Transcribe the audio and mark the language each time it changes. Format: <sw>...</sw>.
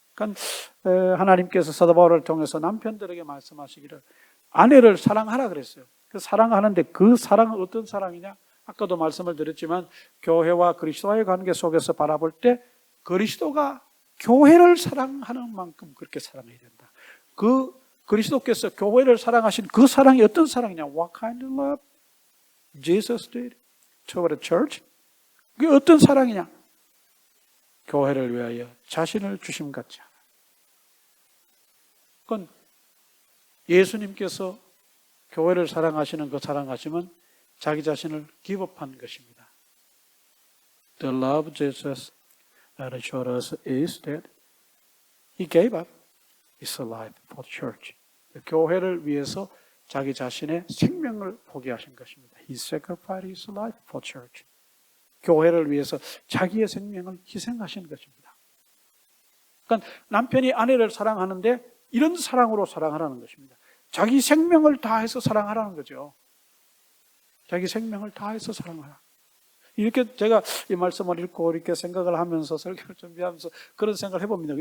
<ko>그러니까 하나님께서 사도 바울을 통해서 남편들에게 말씀하시기를 아내를 사랑하라 그랬어요. 그 사랑하는데 그 사랑은 어떤 사랑이냐? 아까도 말씀을 드렸지만 교회와 그리스도와의 관계 속에서 바라볼 때 그리스도가 교회를 사랑하는 만큼 그렇게 사랑해야 된다. 그 그리스도께서 교회를 사랑하신 그 사랑이 어떤 사랑이냐?</ko> <en>What kind of love Jesus did toward the church?</en> <ko>그게 어떤 사랑이냐? 교회를 위하여 자신을 주심같이 하라. 그건 예수님께서 교회를 사랑하시는 그 사랑하심은 자기 자신을 기법한 것입니다.</ko> <en>The love Jesus that showed us is that He gave up His life for the church.</en> <ko>교회를 위해서 자기 자신의 생명을 포기하신 것입니다.</ko> <en>He sacrificed His life for church.</en> <ko>교회를 위해서 자기의 생명을 희생하신 것입니다. 그러니까 남편이 아내를 사랑하는데 이런 사랑으로 사랑하라는 것입니다. 자기 생명을 다해서 사랑하라는 거죠. 자기 생명을 다해서 사랑하라. 이렇게 제가 이 말씀을 읽고 이렇게 생각을 하면서 설교를 준비하면서 그런 생각을 해봅니다.</ko>